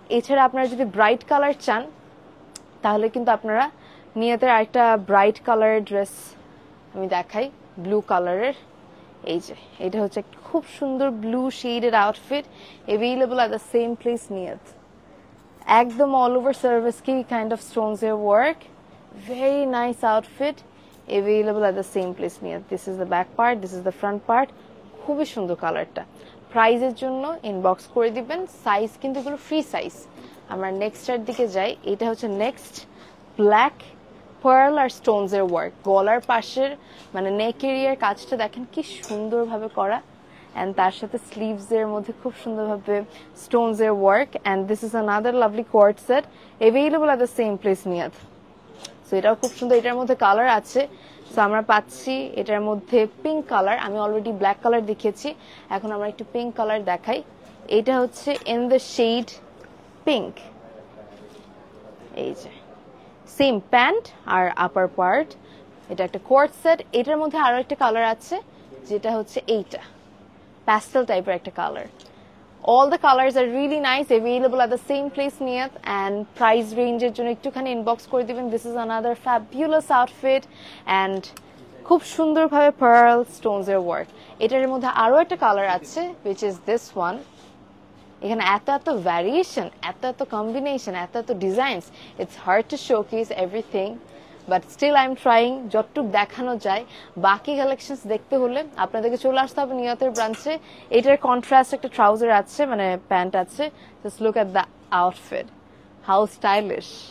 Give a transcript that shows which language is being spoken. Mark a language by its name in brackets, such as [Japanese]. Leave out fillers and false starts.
[Bangla] এছাড়া আপনারা যদি ব্রাইট কালার চান, তাহলে কিন্তু আপনারা নিয়াতের আরেকটা ব্রাইট কালারের ড্রেস আমি দেখাই, ব্লু কালারের। এই যে এটা হচ্ছে খুব সুন্দর ব্লু শেডের outfit, [English] Available at the same place near. একদম all over service কি kind of stones এর work, very nice outfit, available at the same place near. This is the back part, this is the front part. [Bangla] খুবই সুন্দর কালারটা। প্রাইজের জন্য inbox করে দিবেন। সাইজ কিন্তু এগুলো ফ্রি সাইজ। আমরা নেক্সটের দিকে যাই। এটা হচ্ছে নেক্সট, ব্ল্যাক পার্ল আর স্টোনস এর ওয়ার্ক। গলার পাশের মানে নেক এরিয়ার কাজটা দেখেন কি সুন্দরভাবে করা, and তার সাথে স্লিভস এর মধ্যে খুব সুন্দরভাবে স্টোনস এর work. [English] and this is another lovely cord set, available at the same place near. [Bangla] So এটাও খুব সুন্দর। এটার মধ্যে কালার আছে। সো আমরা পাচ্ছি এটার মধ্যে পিঙ্ক কালার, আমি অলরেডি ব্ল্যাক কালার দেখিয়েছি, এখন আমরা একটু পিঙ্ক কালার দেখাই। এটা হচ্ছে ইন দ্য শেড পিঙ্ক। এই যে সেম প্যান্ট আর আপার পার্ট। এটা একটা কোয়ার্ট সেট। এটার মধ্যে আরো একটা কালার আছে, যেটা হচ্ছে এইটা প্যাস্টেল টাইপের একটা colour. [English] All the colors are really nice, available at the same place near, and price range [Bangla] এর জন্য একটুখানি ইনবক্স করে দিবেন। [English] This is another fabulous outfit and [Bangla] খুব সুন্দরভাবে pearl stones এর work। এটার মধ্যে আরো একটা কালার আছে, [English] which is this one. [Bangla] এখানে এত এত ভ্যারিয়েশন, এত এত কম্বিনেশন, এত এত designs, [English] it's hard to showcase everything, but still I am trying [Bangla] যতটুক দেখানো যায়। বাকি কালেকশনস দেখতে হলে আপনাদেরকে চলে আসতে হবে নিয়তের ব্রাঞ্চে। এটার কন্ট্রাস্ট একটা ট্রাউজার আছে, মানে প্যান্ট আছে। [English] Just look at the outfit, how stylish.